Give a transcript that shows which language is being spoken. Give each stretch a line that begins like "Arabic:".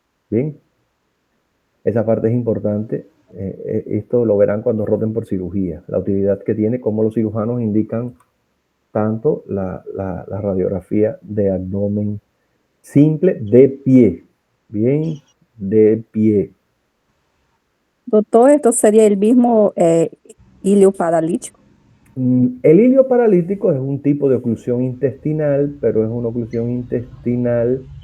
Spanish: Bien, esa parte es importante. Esto lo verán cuando roten por cirugía, la utilidad que tiene, cómo los cirujanos indican tanto la radiografía de abdomen simple de pie. Bien, de pie.
Portuguese: Doutor, então seria ele mesmo ilho paralítico?
Spanish: El hilio paralítico es un tipo de oclusión intestinal, pero es una oclusión intestinal